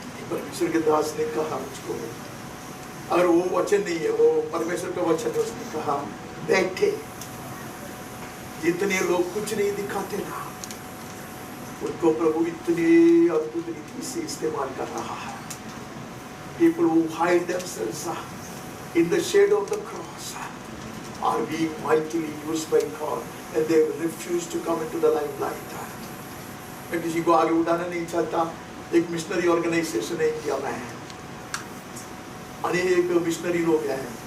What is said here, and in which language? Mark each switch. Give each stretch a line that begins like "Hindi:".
Hindi: परमेश्वर के दास ने कहा मुझको, अगर वो वचन नहीं है, वो परमेश्वर का वचन है, उसने कहा बैठे. जितने लोग कुछ नहीं दिखाते ना, उनको प्रभु इतने अद्भुत रीति से इस्तेमाल कर रहा है.
English: People who hide themselves in the shadow of the cross are being mightily used by God, and they refuse to come into the limelight.
Hindi: मैं किसी को आगे उठाना नहीं चाहता. एक मिशनरी ऑर्गेनाइजेशन है इंडिया में, अनेक मिशनरी लोग हैं.